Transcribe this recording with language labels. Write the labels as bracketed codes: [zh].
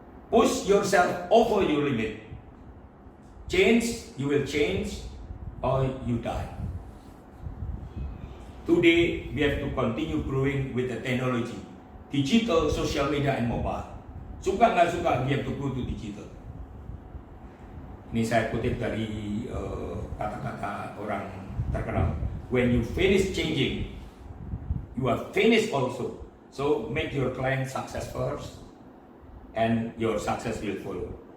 [en] Push yourself over your limit. Change, you will change or you die. Today, we have to continue growing with the technology, digital, social media, and mobile. [id] Suka nggak suka, [en] we have to go to digital. [id] Ini saya kutip dari kata-kata orang terkenal. [en] When you finish changing, you are finished also. So make your client success first, and your success will follow.